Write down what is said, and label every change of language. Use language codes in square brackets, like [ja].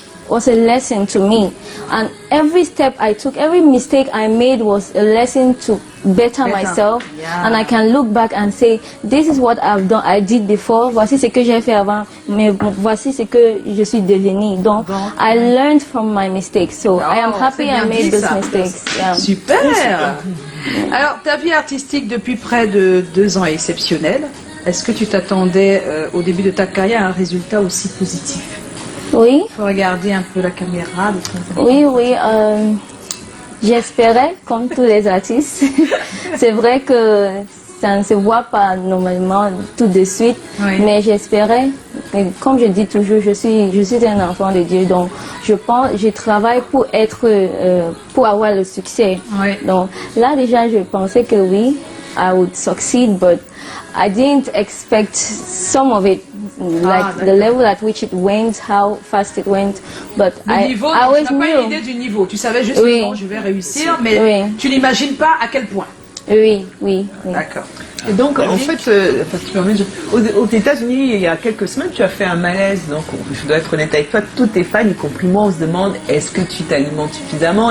[en] was a lesson to me, and every step I took, every mistake I made was a lesson to better myself, and I can look back and say, this is what I did before, [fr] voici ce que j'ai fait avant, mais voici ce que je suis devenu. [en] Donc, I learned from my mistakes, so I am happy I made those mistakes. Yeah. [fr] Super. Alors, ta vie artistique depuis près de 2 ans est exceptionnelle. Est-ce que tu t'attendais au début de ta carrière à un résultat aussi positif? Oui. Il faut regarder un peu la caméra. Oui, j'espérais, comme tous les artistes. C'est vrai que ça ne se voit pas normalement tout de suite, mais j'espérais. Comme je dis toujours, je suis un enfant de Dieu, donc je travaille pour pour avoir le succès. Donc là déjà, je pensais que oui, [en] I would succeed, but I didn't expect some of it, like the level at which it went, how fast it went. But I always [fr] tu n'as pas une idée du niveau. Tu savais juste que je vais réussir, mais tu n'imagines pas à quel point. Oui. D'accord. Et donc, en fait, aux États-Unis, il y a quelques semaines, tu as fait un malaise. Donc, je dois être honnête avec toi, tous tes fans, y compris moi, on se demande est-ce que tu t'alimentes suffisamment?